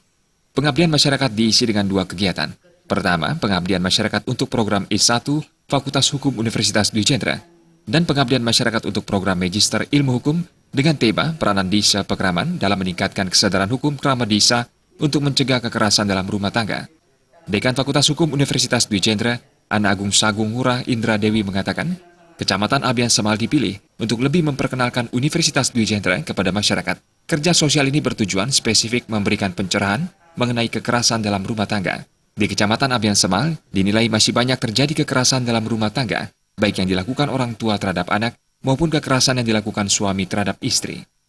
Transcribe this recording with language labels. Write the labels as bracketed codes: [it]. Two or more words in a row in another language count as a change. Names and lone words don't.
[id] Pengabdian masyarakat diisi dengan dua kegiatan. Pertama, pengabdian masyarakat untuk program S1 Fakultas Hukum Universitas Dwi Jendra dan pengabdian masyarakat untuk program Magister Ilmu Hukum dengan tema peranan Desa Pekeraman dalam meningkatkan kesadaran hukum kerama desa untuk mencegah kekerasan dalam rumah tangga. Dekan Fakultas Hukum Universitas Dwi Jendra, Ana Agung Sagung Ngurah Indra Dewi mengatakan, Kecamatan Abian Semal dipilih untuk lebih memperkenalkan Universitas Dwi Jendra kepada masyarakat. Kerja sosial ini bertujuan spesifik memberikan pencerahan mengenai kekerasan dalam rumah tangga. Di Kecamatan Abian Semal, dinilai masih banyak terjadi kekerasan dalam rumah tangga, baik yang dilakukan orang tua terhadap anak maupun kekerasan yang dilakukan suami terhadap istri.